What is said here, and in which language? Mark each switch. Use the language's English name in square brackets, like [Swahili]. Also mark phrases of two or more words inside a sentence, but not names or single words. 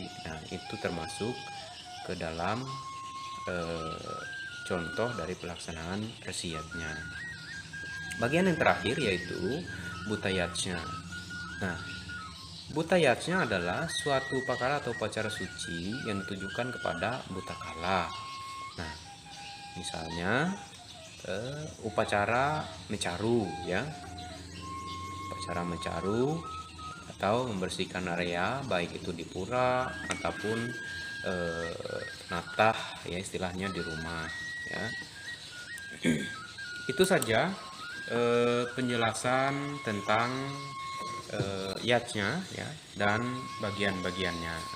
[Indonesian] Nah, itu termasuk ke dalam contoh dari pelaksanaan resiatnya. Bagian yang terakhir yaitu butayatsnya. Nah, butayatsnya adalah suatu upakara atau upacara suci yang ditujukan kepada butakala. Nah, misalnya upacara mecaru ya, upacara mecaru atau membersihkan area baik itu di pura ataupun natah ya istilahnya di rumah ya. Itu saja penjelasan tentang yatsnya ya dan bagian-bagiannya.